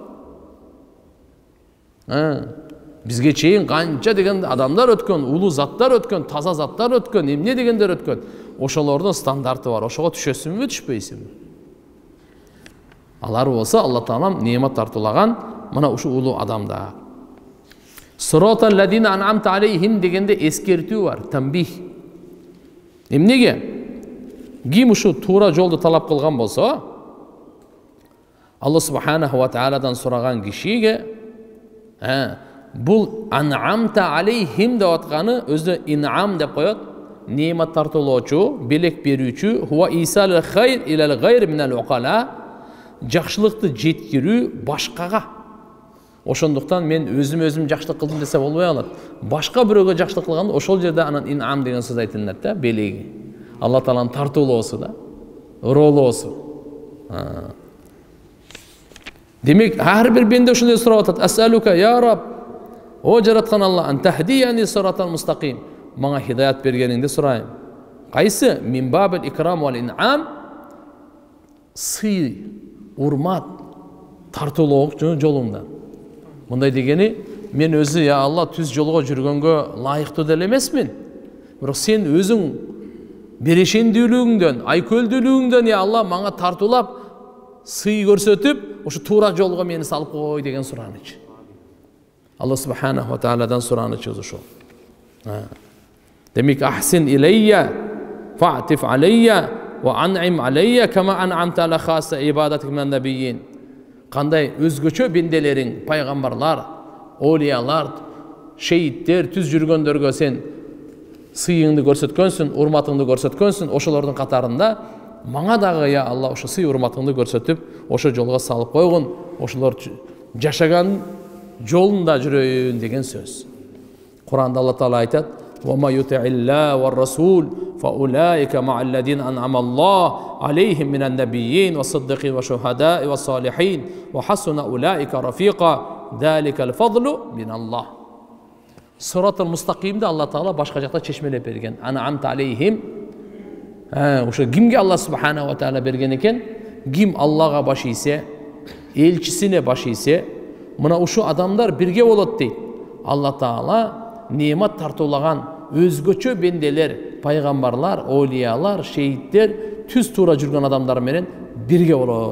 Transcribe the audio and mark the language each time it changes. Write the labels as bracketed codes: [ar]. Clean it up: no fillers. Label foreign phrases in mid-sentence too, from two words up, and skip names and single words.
[ky] Бизге чейин канча деген адамдар өткөн, улуу заттар өткөн, таза заттар өткөн, эмне дегендер өткөн. Ошолордун стандарты бар. Ошого түшөсүңбү, түшпөйсүңбү? Алар болсо Алла Таалам неемат тартуулаган мына ушул улуу адамдар. [ar] صراط الذين أنعمت عليهم [ky] дегенде эскертүү бар, [ar] тамбих. [ky] Эмнеге? Ким ушу туура жолду талап кылган болсо, Алла [ar] سبحانه وتعالى [ky] сураган кишиге бул [ar] أنعمت عليهم [ky] деп атканы өзү ин'ам деп коет. Неемат тартуулоочу, белек берүүчү, [ar] هو إيصال الخير إلى الغير من العقلاء, [ky] жакшылыкты жеткирүү башкага. Ошондуктан мен өзүм жакшылык кылдым десе болбой калат. Башка бирөөгө жакшылык кылганда ошол жерде анан ин'ам деген сөз айтылат да, белеги. Алла Тааланын тартуулоосу да, ыроолоосу. Демек, ар бир бенде ошондой сурап атат. [ar] أسألك يا رب, [ky] о жараткан Алла, [ar] أن تهديني الصراط المستقيم. [ky] Мага хидаят бергениңди сурайм. Кайсы? [ar] من باب الإكرام والإنعام. [ky] Сый, урмат, тартуулоо жолунда. Мындай дегени, мен өзү я Алла түз жолго жүргөнгө лайыктуу деле эмесмин. Бирок сен өзүң берешендүүлүгүңдөн, айкөлдүүлүгүңдөн я Алла мага тартуулап, сый көрсөтүп, ошо туура жолго мени салып кой деген сураныч. Алла [ar] سبحانه وتعالى [ky] сураныч ошол. [ar] Демек أحسن إلي، فاعطف علي، وأنعم علي، كما أنعمت على خاصة عبادك من النبيين. [ky] Кандай өзгөчө бенделериң, пайгамбарлар, олиялар, шейиттер, түз жүргөндөргө сен сыйыңды көрсөткөнсүн, урматыңды көрсөткөнсүн, ошолордун катарында мага дагы я Алла ошо сый урматыңды көрсөтүп, ошо жолго салып койгун, ошолор жашаган жолунда жүрөйүн деген сөз. Куранда Алла Таала айтат: [ar] "وما يطع الله والرسول فأولئك مع الذين أنعم الله عليهم من النبيين والصديقين والشهداء والصالحين وحسن أولئك رفيقا ذلك الفضل من الله." الصراط المستقيم [ky] Алла Таала башка жакта чечмелеп берген. [ar] أنعمت عليهم. [ky] Ошо кимге Алла [ar] سبحانه وتعالى [ky] берген экен? Ким Аллага баш ийсе, элчисине баш ийсе, мына ушу адамдар бирге болот дейт. Алла Таала неемат тартуулаган өзгөчө бенделер, пайгамбарлар, олиялар, шейиттер, түз туура жүргөн адамдар менен бирге болот.